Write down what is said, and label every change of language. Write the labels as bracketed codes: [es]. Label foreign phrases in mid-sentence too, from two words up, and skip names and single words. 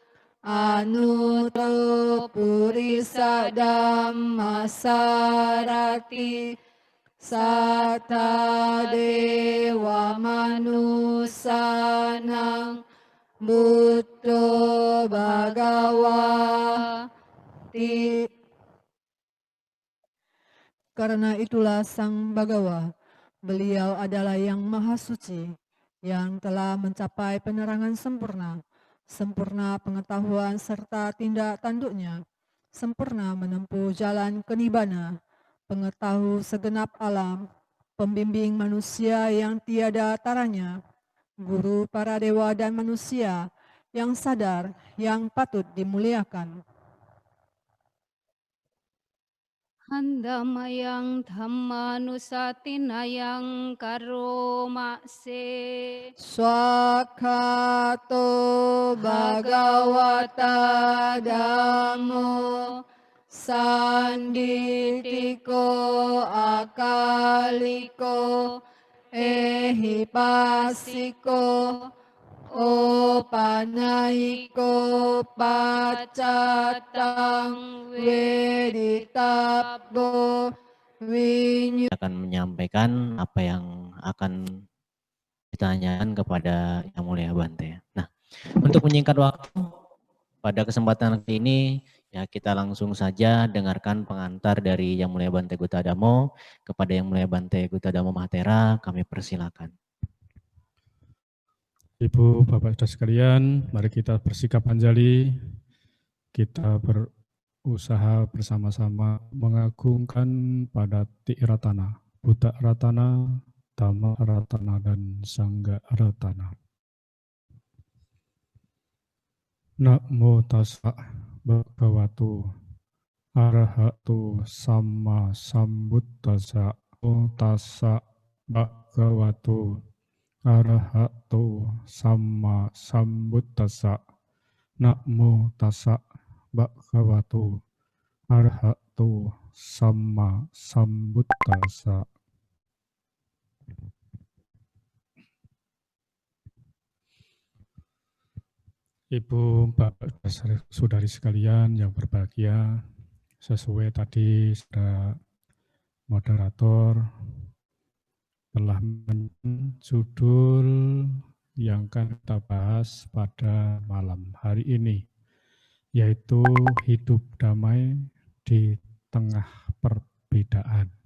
[pi] anuttara purisa dhammasarati satta dewa manusanang buddho bhagawati. [id] Karena itulah Sang Bhagawa, beliau adalah yang maha suci, yang telah mencapai penerangan sempurna, sempurna pengetahuan serta tindak tanduknya, sempurna menempuh jalan kenibbana, pengetahu segenap alam, pembimbing manusia yang tiada taranya, guru para dewa dan manusia yang sadar, yang patut dimuliakan. [pi] Handamayang Dhammanusatinayang Karomase. Swakato Bhagavata Dhammo Sanditiko Akaliko Ehipasiko O panaiko pacatang weditabo winyu. [id] Akan menyampaikan apa yang akan ditanyakan kepada Yang Mulia Bante. Nah, untuk menyingkat waktu, pada kesempatan kali ini ya kita langsung saja dengarkan pengantar dari Yang Mulia Bante Guttadamo kepada Yang Mulia Bante Guttadamo Mahathera. Kami persilakan. Ibu, Bapak, Saudara sekalian, mari kita bersikap anjali. Kita berusaha bersama-sama mengagungkan pada Tiratana, Buddha Ratana, Dhamma Ratana, dan Sangha Ratana. [pi] Namo tassa bhagavato arahato sama sambuddhassa. Namo tassa bhagavato arahato sama sambuddhassa. Namo tassa bhagavato arahato sama sambuddhassa. [id] Ibu, Bapak, saudari sekalian yang berbahagia, sesuai tadi sudah moderator telah judul yang akan kita bahas pada malam hari ini, yaitu hidup damai di tengah perbedaan.